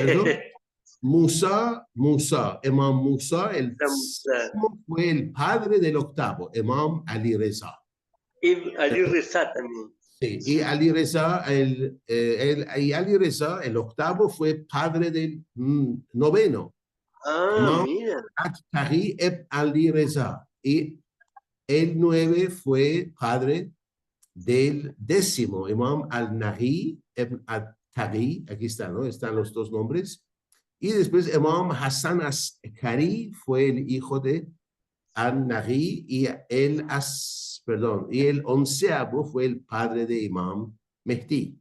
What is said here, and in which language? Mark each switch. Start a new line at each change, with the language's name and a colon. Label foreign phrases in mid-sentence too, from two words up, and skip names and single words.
Spanish: ¿Perdón? Musa, Imam Musa, el séptimo fue el padre del octavo, Imam Ali Reza. Y Ali Reza también. Sí, y Ali Reza, Ali Reza, el octavo, fue padre del noveno, Imam Mira. At-Taghi ibn Ali Reza. Y el 9 fue padre del décimo, Imam Al-Nahi ibn At-Taghi. Aquí están, ¿no? Están los dos nombres. Y después Imam Hassan Askari fue el hijo de Al-Nahi y el onceavo fue el padre de Imam Mehdi.